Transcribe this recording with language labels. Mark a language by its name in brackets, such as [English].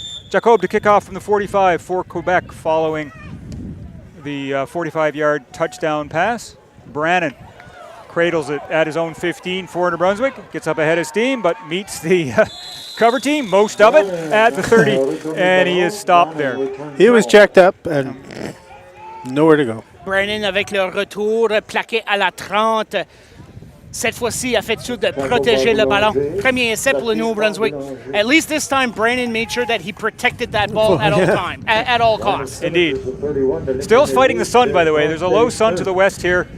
[English] Jacob to kick off from the 45 for Quebec following the 45-yard touchdown pass. Brannon cradles it at his own 15 for New Brunswick. Gets up ahead of steam, but meets the cover team, most of it, at the 30, and he is stopped there. He was checked up and nowhere to go. [French] Brannon avec le retour plaqué à la 30. Cette fois-ci, a fait sûr de protéger le ballon. Premier essai pour le New Brunswick. [English] At least this time, Brannon made sure that he protected that ball at all time, at all costs. Indeed. Still fighting the sun, by the way. There's a low sun to the west here.